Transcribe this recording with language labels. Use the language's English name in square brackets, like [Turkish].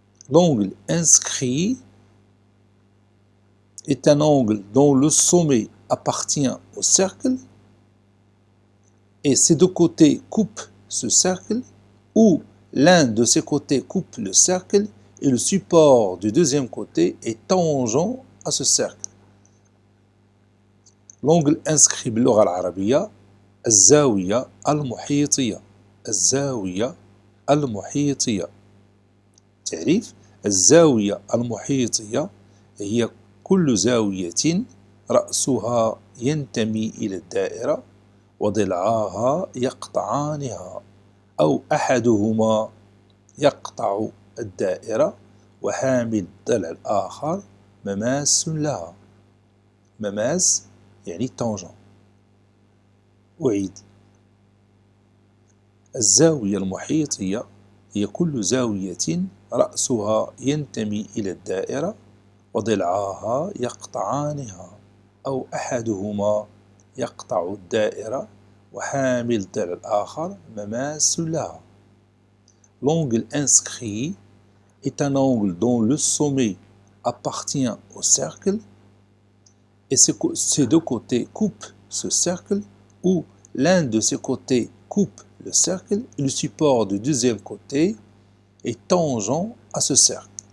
[French] L'angle inscrit est un angle dont le sommet appartient au cercle et ses deux côtés coupent ce cercle, ou l'un de ces côtés coupe le cercle et le support du deuxième côté est tangent à ce cercle. L'angle inscrit [Arabic] باللغة العربية الزاوية المحيطية. الزاوية المحيطية. تعريف الزاوية المحيطية هي كل زاوية رأسها ينتمي إلى الدائرة وضلعاها يقطعانها أو أحدهما يقطع الدائرة وحامل الضلع الآخر مماس لها. مماس يعني tangent. أعيد. الزاوية المحيطية هي كل زاوية رأسها ينتمي إلى الدائرة وضلعاها يقطعانها أو أحدهما يقطع الدائرة وحامل الضلع الآخر مماس لها. [French] L'angle inscrit est un angle dont le sommet appartient au cercle et ses deux côtés coupent ce cercle, ou l'un de ces côtés coupe le cercle et le support du deuxième côté est tangent à ce cercle.